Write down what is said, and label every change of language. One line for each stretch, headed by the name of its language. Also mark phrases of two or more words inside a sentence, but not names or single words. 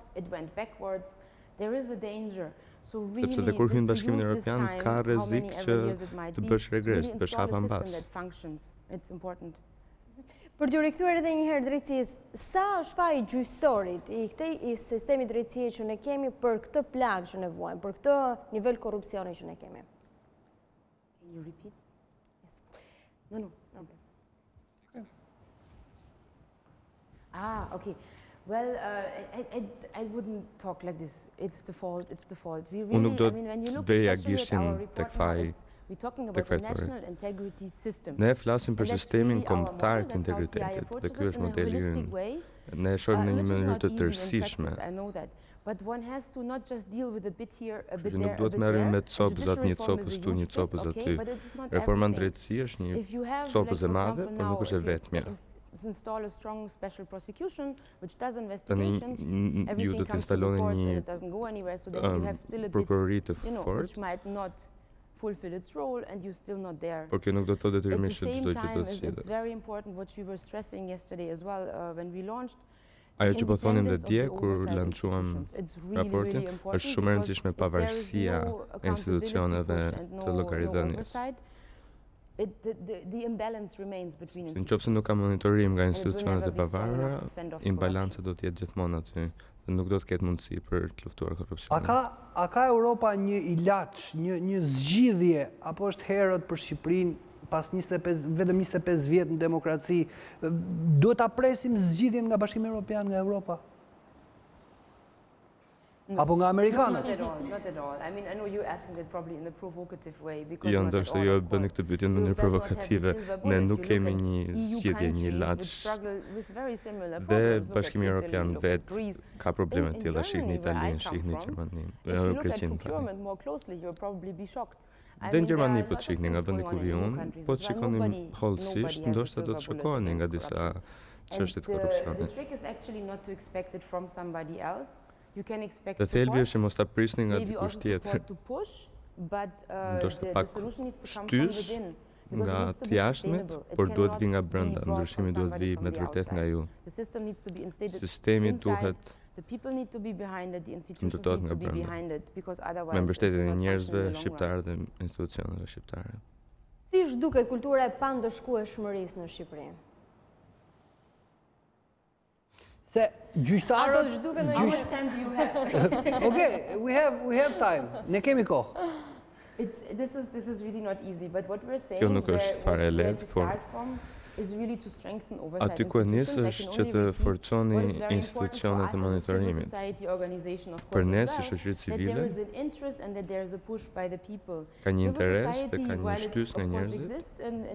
Albanian: Sepse dhe kur hyn Bashkimin Evropian ka rrezik që të bësh regres, të bësh hapa mbas. Për t'ju rikthyer edhe një herë drejtësisë, sa është faji gjyqësorit i sistemit drejtësie që ne kemi për këtë plagë që ne vuajmë, për këtë nivel korrupsioni që ne kemi?
English: Can you repeat? Yes. No. Okay. Well, I wouldn't talk like this. It's the fault. We really, when you look especially at our report now, we're talking about the national integrity system.
Albanian: Ne flasim për sistemin kombëtar të integritetit, dhe ky është modeli ynë. Ne e shohim në një mënyrë të tërësishme.
English: But one has to not just deal with a bit here, a bit there,
Albanian: nuk duhet merrem me copëzat, një copës këtu, një copës aty. Reforma në drejtësi është një copës e madhe, por nuk është e vetmja.
English: Install a strong special prosecution which does investigations, everything comes to the court and it doesn't go anywhere, so then you have still a bit, which might not fulfill its role and you're still not there. At the same time, it's very important what we were stressing yesterday as well when we launched.
Albanian: Ajo që po thonim dhe dje, kur lançuam raportin, është shumë e rëndësishme pavarësia e institucioneve të llogaridhënies. Nëse nuk ka monitorim nga institucionet e pavarura, imbalanca do të jetë gjithmonë aty dhe nuk do të ketë mundësi për të luftuar korrupsionin. A ka Europa një ilaç, një zgjidhje apo është herët për Shqipërinë pas vetëm 25 vjet në demokraci? Duhet ta presim zgjidhjen nga Bashkimi Evropian, nga Europa? Apo nga amerikanët?
English: Not at all. I mean, I know you're asking that probably in a provocative way.
Albanian: Jo, ndoshta jo bëni këtë pyetje në mënyrë provokative. Ne nuk kemi një zgjidhje, një ilaç. Dhe Bashkimi Evropian vet ka probleme të tilla, shihni Italinë, shihni Gjermaninë, Greqinë. Dhe në Gjermani po të shihni nga vendi ku vi unë, po të shikonim hollësisht, ndoshta do të shokoheni nga disa çështje të korrupsionit.
English: The trick is actually not to expect it from somebody else.
Albanian: Dhe thelbi është që mos ta prisni nga dikush tjetër. Ndoshta pak shtys nga të jashtëmit, por duhet vi nga brenda, ndryshimi duhet vi me të vërtetë nga ju. Sistemi duhet ndërtohet nga brenda, me mbështetjen e njerëzve shqiptarë dhe institucioneve shqiptare. Si zhduket kultura e pandëshkueshmërisë në Shqipëri? Se gjyqtarët...
English: How much time do you have? Okay, we have time.
Albanian: Ne kemi kohë.
English: This is really not easy, but what we're saying,
Albanian: kjo nuk është fare e lehtë, por aty ku nis është që të forconi institucionet e monitorimit. Për ne, si shoqëri civile, ka një interes dhe ka një shtys nga njerëzit.